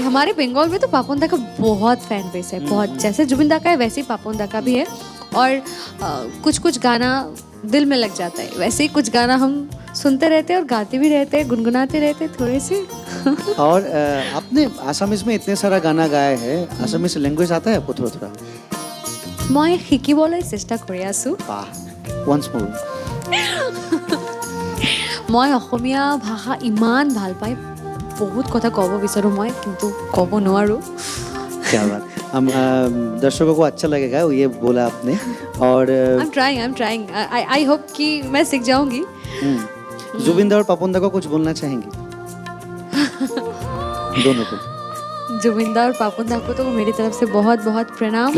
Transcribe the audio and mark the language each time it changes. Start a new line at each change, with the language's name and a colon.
Hindi: हमारे बंगाल में तो पापोंदा का बहुत फैन बेस है, बहुत। जैसे जुबिंदा का है वैसे ही पापोंदा का भी है। और कुछ कुछ गाना दिल में लग जाता है, वैसे ही कुछ गाना हम सुनते रहते हैं और गाते भी रहते हैं, गुनगुनाते रहते हैं थोड़े से। और आपने आसामीज में इतने सारा गाना गाया है, आसामीज लैंग्वेज आता है आपको थोड़ा थोड़ा?
Assamese: मैं শিকিবলৈ চেষ্টা কৰি আছোঁ।
Hindi: वाह,
English: once more।
Assamese: মই অসমীয়া ভাষা ইমান ভাল পাই, বহুত কথা ক'ব বিচাৰোঁ মই, কিন্তু ক'ব নোৱাৰোঁ।
Hindi: क्या बात। हम दर्शकों को अच्छा लगेगा ये बोला आपने। और
English: I am trying I hope
Hindi: कि मैं सीख जाऊंगी। जुबिन दा और पापोन दा को कुछ बोलना चाहेंगे? दोनों को? जुबिंदा और पापोंदा को तो मेरी तरफ से बहुत बहुत प्रणाम।